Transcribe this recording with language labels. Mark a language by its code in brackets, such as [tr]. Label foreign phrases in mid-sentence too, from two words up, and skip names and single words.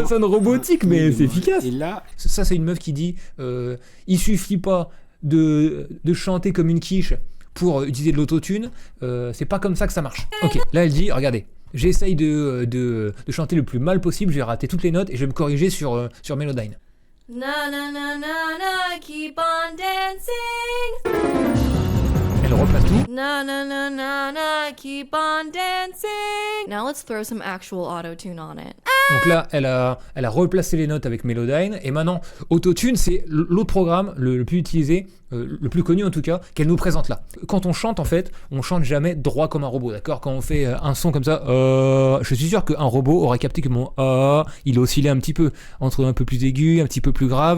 [fr] Ça sonne robotique, mais c'est efficace. Et là, Ça, c'est une meuf qui dit il suffit pas de chanter comme une quiche pour utiliser de l'autotune, c'est pas comme ça que ça marche. Ok, là elle dit regardez, j'essaye de chanter le plus mal possible, je vais rater toutes les notes et je vais me corriger sur Melodyne. Na na na na na, [en] keep on dancing. [fr] Elle replace tout. Na na na na na, [en] keep on dancing. Now let's throw some actual auto-tune on it. [fr] Donc là, elle a replacé les notes avec Melodyne. Et maintenant, Autotune, c'est l'autre programme le plus utilisé, le plus connu en tout cas, qu'elle nous présente là. Quand on chante, en fait, on chante jamais droit comme un robot, d'accord ? Quand on fait un son comme ça, je suis sûr qu'un robot aurait capté que mon il oscillait un petit peu, entre un peu plus aigu, un petit peu plus grave.